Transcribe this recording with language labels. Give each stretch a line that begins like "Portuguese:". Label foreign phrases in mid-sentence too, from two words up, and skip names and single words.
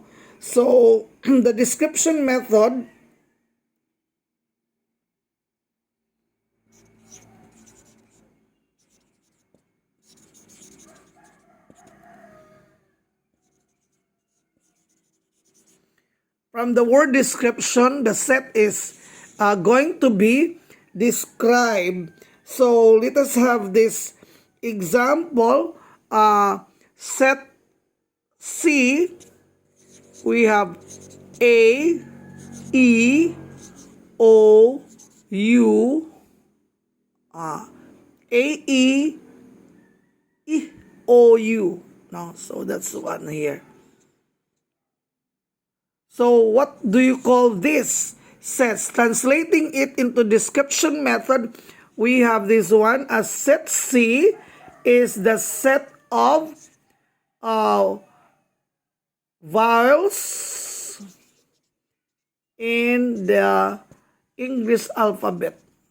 English: So the description method from the word description, the set is going to be described. So let us have this example. Set C, we have A, E, O, U, A, E, E, O, U. No, so that's one here. So what do you call this? Sets. Translating it into description method, we have this one as set C is the set of vowels in the English alphabet.